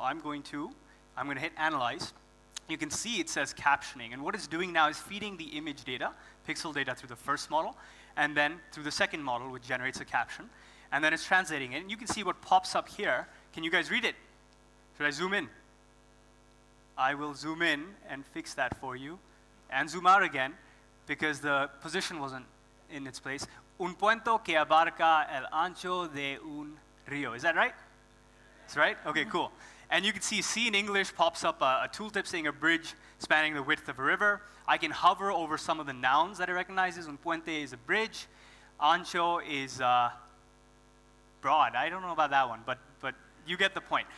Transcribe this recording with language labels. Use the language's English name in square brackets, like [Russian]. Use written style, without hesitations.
[English] I'm going to hit analyze. You can see it says captioning, and what it's doing now is feeding the image data, pixel data, through the first model, and then through the second model, which generates a caption, and then it's translating it. And you can see what pops up here. Can you guys read it? Should I zoom in? I will zoom in and fix that for you, and zoom out again, because the position wasn't in its place. [Spanish] Un puente que abarca el ancho de un río. [English] Is that right? That's right? Okay, cool. And you can see in English pops up a tooltip saying a bridge spanning the width of a river. I can hover over some of the nouns that it recognizes. Un puente is a bridge. Ancho is broad. I don't know about that one, but you get the point.